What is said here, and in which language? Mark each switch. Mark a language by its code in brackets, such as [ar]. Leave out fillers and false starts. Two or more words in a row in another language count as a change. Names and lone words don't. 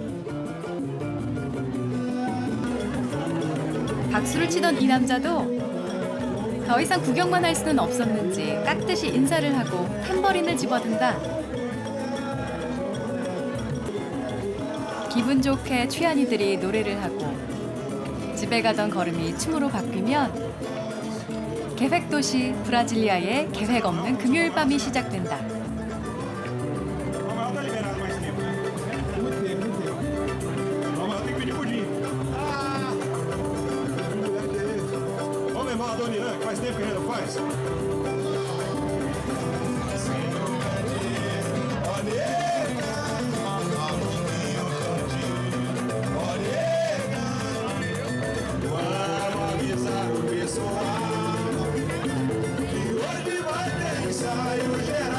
[ko] 박수를 치던 이 남자도 더 이상 구경만 할 수는 없었는지 깍듯이 인사를 하고 탬버린을 집어든다. 기분 좋게 취한이들이 노래를 하고 집에 가던 걸음이 춤으로 바뀌면 계획 도시 브라질리아의 계획 없는 금요일 밤이 시작된다. [pt] Faz tempo que ainda faz? Vamos avisar o pessoal que hoje vai ter ensaio geral.